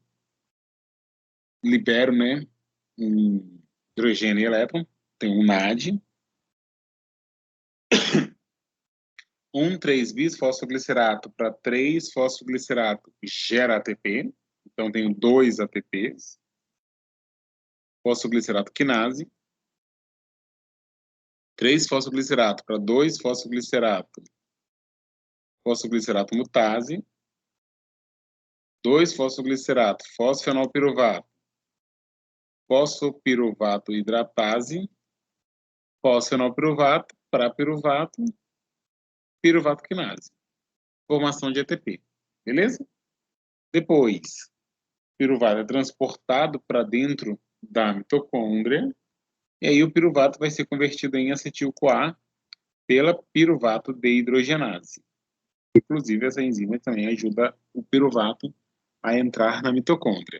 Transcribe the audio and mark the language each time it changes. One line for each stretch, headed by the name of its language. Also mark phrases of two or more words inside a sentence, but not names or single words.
Portuguese: Libero, né? Um hidrogênio e elétron. Tem um NAD. 1,3-bisfosfoglicerato para 3-fosfoglicerato gera ATP. Então, tenho 2 ATPs. Fosfoglicerato quinase. 3-fosfoglicerato para 2-fosfoglicerato. Fosfoglicerato mutase. 2-fosfoglicerato fosfenolpiruvato. Fosfopiruvato hidratase. Fosfenolpiruvato para piruvato. Piruvato quinase. Formação de ATP. Beleza? Depois, piruvato é transportado para dentro da mitocôndria, e aí o piruvato vai ser convertido em acetil-CoA pela piruvato dehidrogenase. Inclusive, essa enzima também ajuda o piruvato a entrar na mitocôndria.